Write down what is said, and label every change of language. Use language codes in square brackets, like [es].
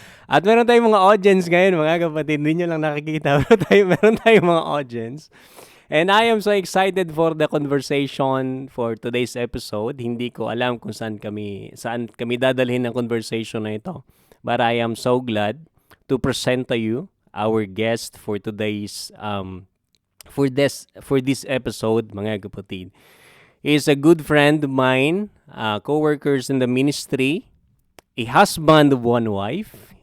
[tl] At meron tayong mga audience ngayon, mga kapatid. Hindi nyo lang nakikita. Meron tayong mga audience. [en] And I am so excited for the conversation for today's episode. [tl] Hindi ko alam kung saan kami dadalhin ng conversation na ito. [en] But I am so glad to present to you our guest for today's for this episode, [tl] mga kapatid. [en] He is a good friend of mine, co-workers in the ministry, a husband of one wife.